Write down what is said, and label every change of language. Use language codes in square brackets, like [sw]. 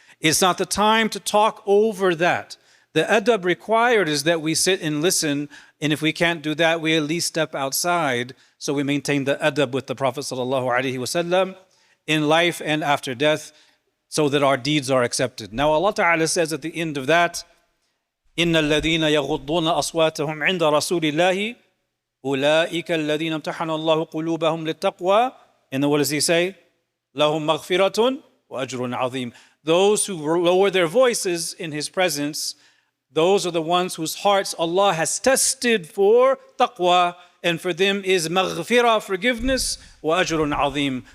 [en] It's not the time to talk over that. The adab required is that we sit and listen, and if we can't do that, we at least step outside so we maintain the adab with the Prophet ﷺ in life and after death, so that our deeds are accepted. Now Allah Ta'ala says at the end of that, [ar] إِنَّ الَّذِينَ يَغُضُّونَ أَصْوَاتَهُمْ عِنْدَ رَسُولِ اللَّهِ أُولَٰئِكَ الَّذِينَ امْتَحَنَ اللَّهُ قُلُوبَهُمْ لِلتَّقْوَى. [en] And then what does he say? [ar] لَهُمْ مَغْفِرَةٌ وَأَجْرٌ عَظِيمٌ. [en] Those who lower their voices in his presence, those are the ones whose hearts Allah has tested for taqwa, and for them is maghfirah, forgiveness, [ar] wa ajrun azim.